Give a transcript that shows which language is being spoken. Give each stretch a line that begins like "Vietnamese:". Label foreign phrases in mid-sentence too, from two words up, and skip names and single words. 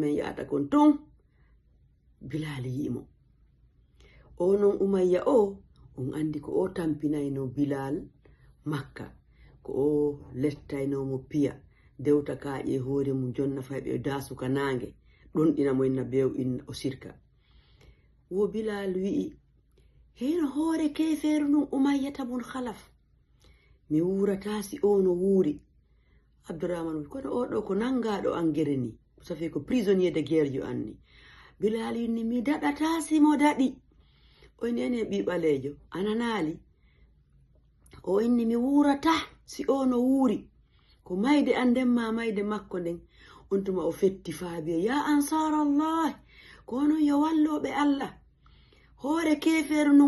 Fula: min yahata kon tun Bilal yimo o non Umayya on andi ko o tampinayno Bilal Makka ko o lettaynomo piya dewta kaaƴe hoore mum jonna fayɓe dasuka nange ɗon ɗina mo inna bew inna o sirka wo Bilal wi'i heno hoore keferu nun Umayyata bun Khalaf mi wurata si o no wuuri. Abdurrahman kono o ɗo ko nangaɗo an gere ni safi ko
French: prisonnier de guerre
Fula: jo anni. Bilal inni mi daɗata si mo daɗi o inni ene ɓi ɓalejo ananali o inni mi wurata si o no wuuri ko mayde an nden ma mayde makko nden on tuma o fetti faabiya ya ansarallah ko non yo walloɓe Allah hoore keferu nun